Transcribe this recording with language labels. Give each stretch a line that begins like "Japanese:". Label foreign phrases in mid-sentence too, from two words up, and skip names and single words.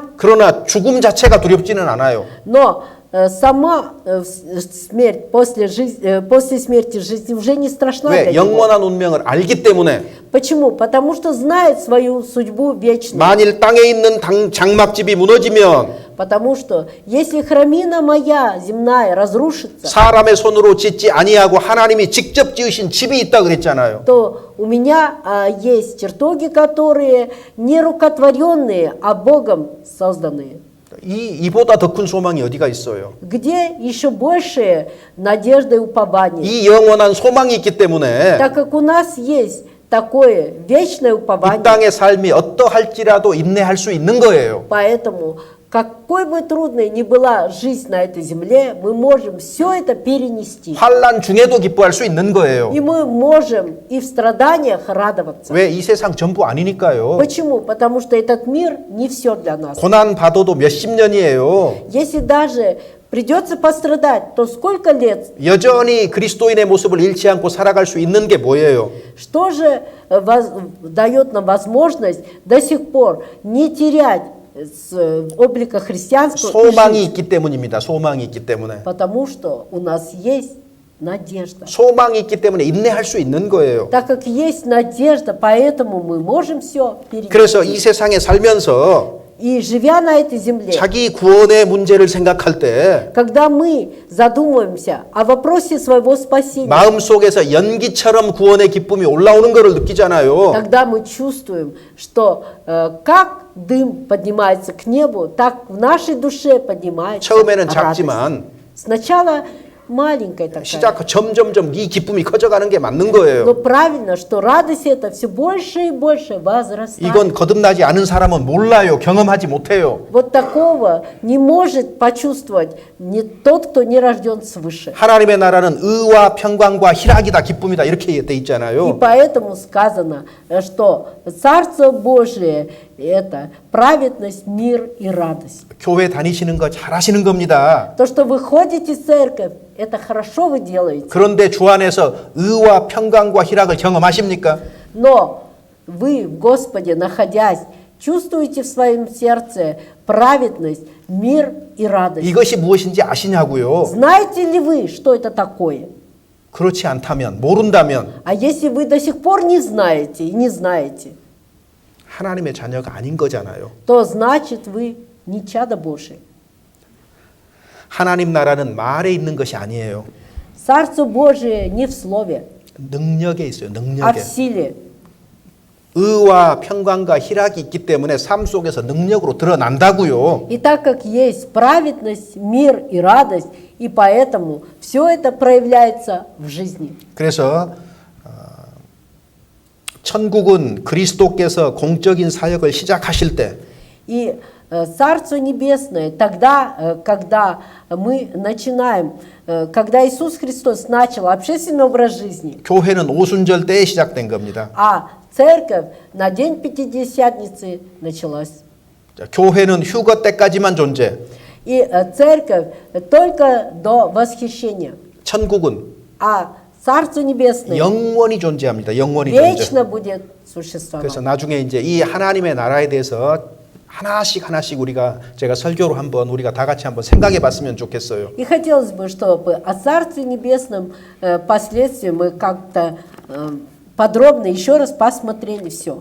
Korean: 그러나 죽음 자체가 두렵지는 않아요.
Russian: но сама смерть после смерти жизни уже не страшна для
Korean: 왜?
Russian: него.
Korean: 영원한 운명을 알기 때문에.
Russian: Почему? Потому что знает свою судьбу вечную.
Korean: 만일 땅에 있는 장막집이 무너지면
Russian: Потому что если храмина моя земная разрушится,
Korean: 사람의 손으로 짓지 아니하고 하나님이 직접 지으신 집이 있다 그랬잖아요.
Russian: то у меня есть чертоги, которые не рукотворенные, а Богом созданные.
Korean: 이보다 더 큰 소망이 어디가 있어요?
Russian: Где еще большая надежда и упование?
Korean: 이 영원한 소망이 있기 때문에
Russian: Так как у нас есть такое вечное
Korean: 이
Russian: упование,
Korean: 땅의 삶이 어떠할지라도 인내할 수 있는 거예요.
Russian: поэтому какой бы трудной ни была жизнь на этой земле, мы можем все это перенести.
Korean: 환난 중에도 기뻐할 수 있는 거예요.
Russian: И мы можем и в страданиях радоваться.
Korean: 왜? 이 세상 전부 아니니까요.
Russian: Почему? Потому что этот мир не все для нас.
Korean: 고난 받아도 몇십 년이에요.
Russian: Если даже придется пострадать, то сколько лет?
Korean: 여전히 그리스도인의 모습을 잃지 않고 살아갈 수 있는 게 뭐예요?
Russian: Что же дает нам возможность до сих пор не терять облика христианского и
Korean: 소망이
Russian: жить?
Korean: 있기 때문입니다. 소망이 있기 때문에.
Russian: Потому что у нас есть надежда.
Korean: 소망이 있기 때문에 인내할 수 있는 거예요.
Russian: Так как есть надежда, поэтому мы можем все
Korean: 그래서 이
Russian: перенести.
Korean: 세상에 살면서
Russian: И живя на этой земле,
Korean: 자기 구원의 문제를 생각할 때
Russian: когда мы задумываемся о вопросе своего спасения,
Korean: 마음속에서 연기처럼 구원의 기쁨이 올라오는 것을 느끼잖아요.
Russian: тогда мы чувствуем, что как дым поднимается к небу, так в нашей душе поднимается
Korean: 처음에는
Russian: радость.
Korean: 작지만
Russian: Сначала маленькая такая,
Korean: 점점점 이 기쁨이 커져가는 게 맞는
Russian: но
Korean: 거예요.
Russian: правильно, что радость эта все больше и больше возрастает.
Korean: 이건 거듭나지 않은 사람은 몰라요. 경험하지 못해요.
Russian: Вот такого не может почувствовать не тот, кто не рожден свыше.
Korean: 하나님의 나라는 의와 평강과 희락이다, 기쁨이다 이렇게 돼
Russian: И
Korean: 있잖아요.
Russian: поэтому сказано, что Царство Божие – это праведность, мир и радость.
Korean: 교회 다니시는 거 잘하시는 겁니다.
Russian: То, что вы ходите в церковь, это хорошо вы делаете.
Korean: 그런데 주 안에서 의와 평강과 희락을 경험하십니까?
Russian: Но вы в Господе, находясь, чувствуете в своем сердце праведность, мир и радость?
Korean: 이것이 무엇인지 아시냐고요.
Russian: Знаете ли вы, что это такое?
Korean: 그렇지 않다면, 모른다면
Russian: А если вы до сих пор не знаете и не знаете,
Korean: 하나님의 자녀가 아닌 거잖아요.
Russian: то значит вы не чадо Божие.
Korean: 하나님 나라는 말에 있는 것이 아니에요.
Russian: Царство Божие не в слове,
Korean: 능력에 있어요.
Russian: а в
Korean: 능력에.
Russian: силе.
Korean: 의와 평강과 희락이 있기 때문에 삶 속에서 능력으로 드러난다고요.
Russian: И так как есть праведность, мир и радость, и поэтому все это проявляется в жизни.
Korean: 그래서 천국은 그리스도께서 공적인 사역을 시작하실 때
Russian: И Царство Небесное тогда, когда мы начинаем, когда Иисус Христос начал общественный образ жизни,
Korean: 교회는 오순절 때에 시작된 겁니다.
Russian: а церковь на день Пятидесятницы началась.
Korean: 자, 교회는 휴거 때까지만 존재.
Russian: И церковь только до восхищения,
Korean: 천국은
Russian: а Царство Небесное
Korean: 영원히 존재합니다. 영원히 존재.
Russian: вечно будет существовать.
Korean: 그래서 나중에 이제 이 하나님의 나라에 대해서 하나씩 우리가 제가 설교로 한번 우리가 다 같이 한번 생각해 봤으면 좋겠어요.
Russian: И хотелось бы, чтобы о Царстве Небесном последствии мы как-то подробно еще раз посмотрели все.